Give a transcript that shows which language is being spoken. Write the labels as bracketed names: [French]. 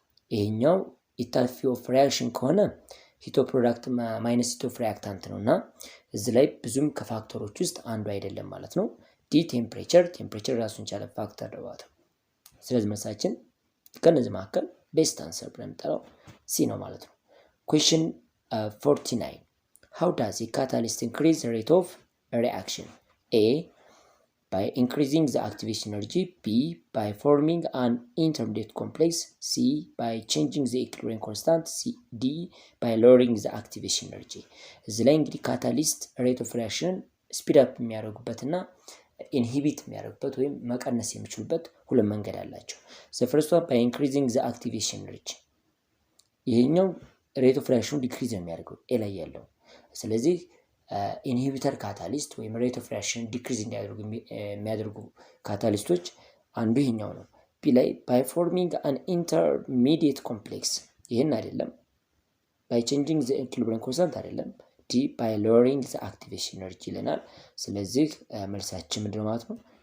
[Amharic] ይሄኛው ኢታልፊ ኦፍ ሪአክሽን ከሆነ ሂቶ ፕሮዳክት ማይነስ ሂቶ ኦፍ ሪአክታንት ነው እና እዚህ ላይ ብዙም ከፋክተሮች ውስጥ አንዱ አይደለም ማለት ነው። ዲ ቴምፕሬቸር ራሱን ቻለ ፋክተር ነው ማለት ነው። ስለዚህ መልሳችን ከነዚህ መካከል ቤስት አንሰር ብለን የምንጠራው ሲ ነው ማለት ነው። [English] ኩዌስችን 49 how does a catalyst increase the rate of reaction? A by increasing the activation energy, B by forming an intermediate complex, C by changing the equilibrium constant, D by lowering the activation energy. [Amharic] እዚህ ላይ እንግዲህ ካታሊስት ሬት ኦፍ ሪአክሽን ስፒድ አፕ የሚያደርጉበትና ኢንሂቢት የሚያደርጉበት ወይም መቀነስ የሚችሉበት ሁለት መንገድ አላቸው። [English] the first one by increasing the activation energy [Amharic] ይሄኛው ሬት ኦፍ ሪአክሽኑ ዲክሪዝ የሚያደርገው ኤ ላይ ያለው። ስለዚህ ኢንሂቢተር ካታሊስት ወይም ሬት ኦፍ ሪአክሽን ዲክሪዝ የሚያደርጉ ካታሊስቶች አንዱ ይሄኛው ነው። ቢ ላይ [English] ባይ ፎርሚንግ አን ኢንተርሚዲየት ኮምፕሌክስ [Amharic] ይሄን አይደለም። [English] ባይ ቼንጂንግ ዘ ኢኩሊብሪየም ኮንስታንት [Amharic] አይደለም። [English] ዲ ባይ ሎወሪንግ ዘ አክቲቬሽን ኤነርጂ [Amharic] ይለናል። ስለዚህ መልሳችን ምንድነው ማለት ነው?